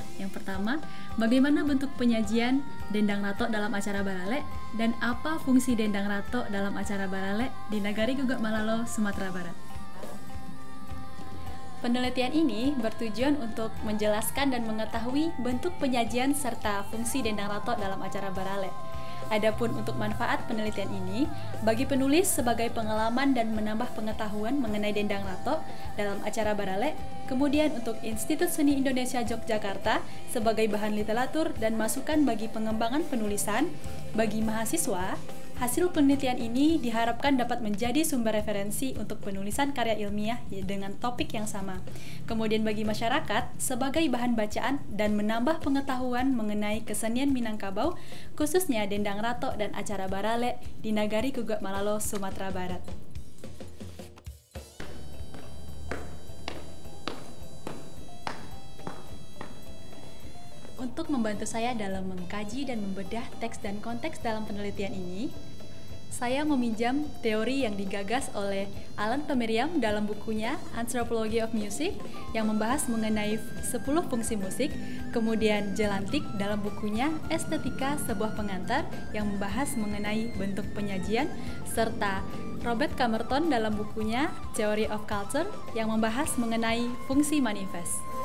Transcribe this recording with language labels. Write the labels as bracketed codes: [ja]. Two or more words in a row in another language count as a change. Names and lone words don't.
[id] Yang pertama, bagaimana bentuk penyajian dendang rato dalam acara barale dan apa fungsi dendang rato dalam acara barale di Nagari Guguk Malalo, Sumatera Barat. Penelitian ini bertujuan untuk menjelaskan dan mengetahui bentuk penyajian serta fungsi dendang rato dalam acara barale. Adapun untuk manfaat penelitian ini, bagi penulis sebagai pengalaman dan menambah pengetahuan mengenai dendang rato dalam acara barale, kemudian untuk Institut Seni Indonesia Yogyakarta sebagai bahan literatur dan masukan bagi pengembangan penulisan, bagi mahasiswa, hasil penelitian ini diharapkan dapat menjadi sumber referensi untuk penulisan karya ilmiah dengan topik yang sama. Kemudian bagi masyarakat sebagai bahan bacaan dan menambah pengetahuan mengenai kesenian Minangkabau, khususnya dendang rato dan acara barale di Nagari Guguk Malalo, Sumatera Barat. Untuk membantu saya dalam mengkaji dan membedah teks dan konteks dalam penelitian ini, saya meminjam teori yang digagas oleh Alan Pemiriam dalam bukunya Anthropology of Music yang membahas mengenai 10 fungsi musik, kemudian Jelantik dalam bukunya Estetika Sebuah Pengantar yang membahas mengenai bentuk penyajian, serta Robert Camerton dalam bukunya Theory of Culture yang membahas mengenai fungsi manifest.